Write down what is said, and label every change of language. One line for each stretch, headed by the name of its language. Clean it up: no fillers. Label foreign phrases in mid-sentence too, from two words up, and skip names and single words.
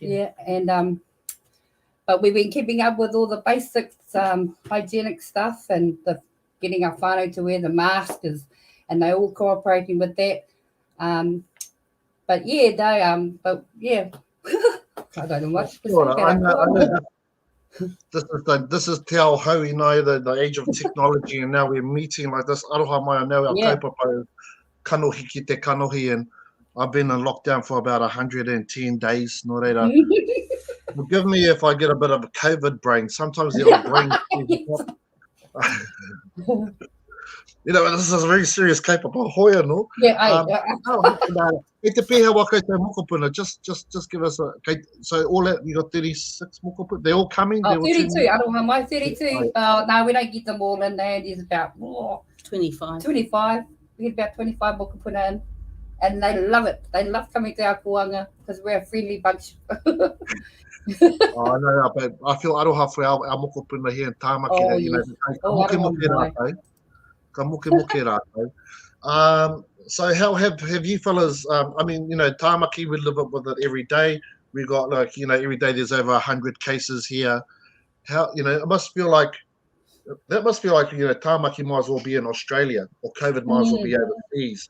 English: yeah, and but we've been keeping up with all the basics, hygienic stuff, and the getting our whānau to wear the mask and they're all cooperating with that. But yeah, they but yeah, I don't know much to say about I know our this is
Māori: te ao hau,
English: you know, the age of technology, and now we're meeting like this.
Māori: Aroha mai anau, our kaupapa kanohi ki te kanohi,
English: and I've been in lockdown for about 110 days.
Māori: No reira.
English: Forgive me if I get a bit of a COVID brain. Sometimes the old brain. You know, this is a very serious
Māori: kaupapa hoia,
English: no? Yeah,
Māori: E te pēhea waka te mokopuna,
English: just give us a, okay, so all that, you got 36 mokopuna, they're all coming? Oh, 32,
Māori: Aroha mai
English: 32. No, we don't get them all in there. There's about 25. 25. We get about 25 mokopuna in. And they love it. They love coming to our Kōhanga because we're a friendly bunch. I know, but I feel aroha for our mokopuna here in Tāmaki. You know,
Māori: ka muke rātou. Ka muke rātou.
English: So how have you fellas, I mean, you know, Tāmaki, we live up with it every day. We got like, you know, every day there's over 100 cases here. How, you know, it must feel like, you know, Tāmaki might as well be in Australia or COVID might as well be overseas.